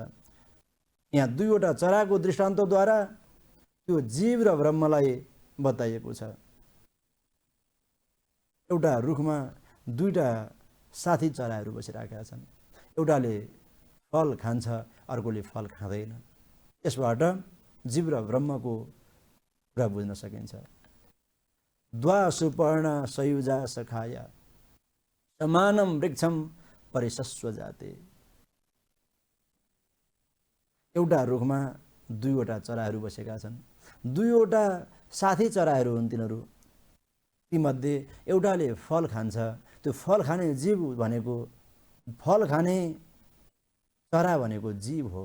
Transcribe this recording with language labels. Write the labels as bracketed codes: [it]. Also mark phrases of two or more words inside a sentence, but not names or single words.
[ne] यहाँ दुईवटा चराको दृष्टान्तद्वारा त्यो जीव र ब्रह्मलाई बताइएको छ। एउटा रुखमा दुईटा साथी चराहरू बसिराखेका छन्। एउटाले फल खान्छ, अर्कोले फल खाँदैन। यसबाट जीव र ब्रह्मको कुरा बुझ्न सकिन्छ। [sa] द्वा सुपर्ण सयुजा सखाय समानम वृक्षम परिसस्व जाते। [ne] एउटा रुखमा दुईवटा चराहरू बसेका छन्। दुईवटा साथी चराहरू हुन् तिनीहरू। तीमध्ये एउटाले फल खान्छ। त्यो फल खाने जीव भनेको, फल खाने चरा भनेको जीव हो।